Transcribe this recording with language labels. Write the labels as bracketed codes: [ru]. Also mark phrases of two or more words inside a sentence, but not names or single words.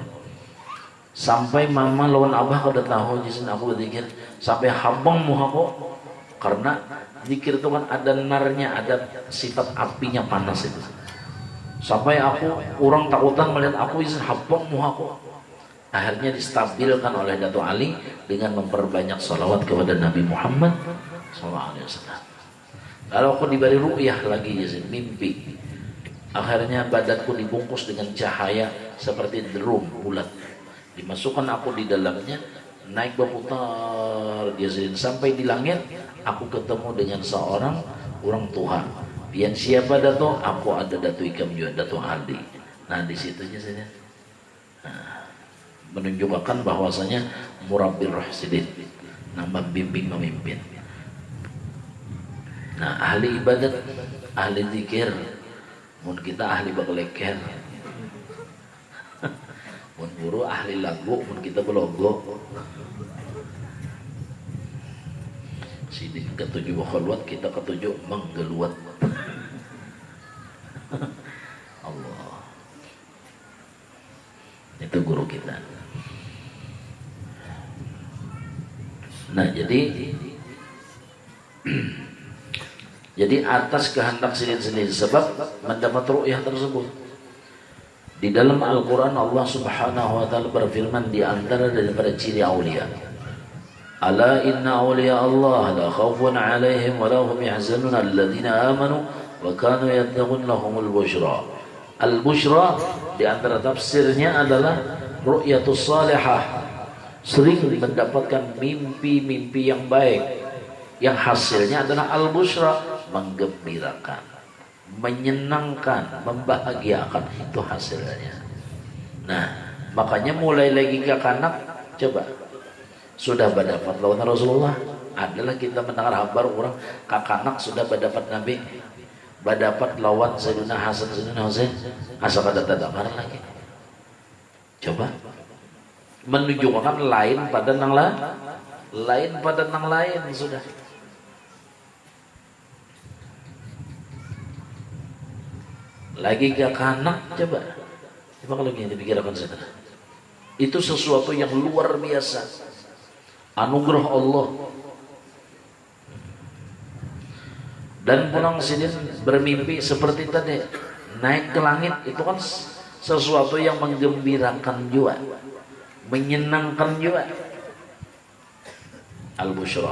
[bjn] Sampai mama lawan abah kau udah tahu Yazidin aku berzikir sampai habang muhaku, karena zikir itu kan ada narnya, ada sifat apinya panas itu. Sampai aku orang takutan melihat aku Yazidin habang muhaku. [id] Akhirnya distabilkan oleh Datuk Ali dengan memperbanyak salawat kepada Nabi Muhammad SAW. Lalu aku diberi ru'yah lagi, Yazid, mimpi. Akhirnya badanku dibungkus dengan cahaya seperti drum bulat. Dimasukkan aku di dalamnya, naik berputar Yazid sampai di langit. Aku ketemu dengan seorang orang tua. [bjn] Pian siapa Datuk? Aku ada Datuk Ikam juga, Datuk Ali. Nah di situ Yazid. [id] Menunjukkan bahwasanya [ar] مربي الراشدين, [id] nama bimbing memimpin. [bjn] Nah, ahli ibadat, ahli zikir, mun kita ahli bakleker, mun guru ahli lagu, mun kita belogo. Sidin ketujuh bakhalwat, kita ketujuh menggeluat. Allah, [id] itu guru kita. Nah, jadi atas kehendak sendiri sebab mendapat ru'yah tersebut. Di dalam Al-Quran Allah [ar] سبحانه وتعالى [id] berfirman di antara daripada ciri aulia. [ar] ألا إن أولياء الله لا خوف عليهم ولهم يحزنون الذين آمنوا وكانوا يتقون لهم البشرى. [id] Al-bushra di antara tafsirnya adalah [ar] الرؤية الصالحة. [id] Sering mendapatkan mimpi-mimpi yang baik, yang hasilnya adalah al-bushra, menggembirakan, menyenangkan, membahagiakan, itu hasilnya. [bjn] Nah, makanya mulai lagi ke kanak, coba sudah berdapat lawan Rasulullah, adalah kita mendengar kabar orang kakanak sudah berdapat Nabi, berdapat lawan Sayyidina Hasan, Sayyidina Husain, asal kada tadakar lagi. Coba menunjukkan lain pada nang lain sudah. [id] Lagi ke kanak, coba kalau ini dipikirkan saudara, itu sesuatu yang luar biasa, anugerah Allah. Dan pulang Sidin bermimpi seperti tadi, naik ke langit, itu kan sesuatu yang menggembirakan juga, menyenangkan juga, al-bushra.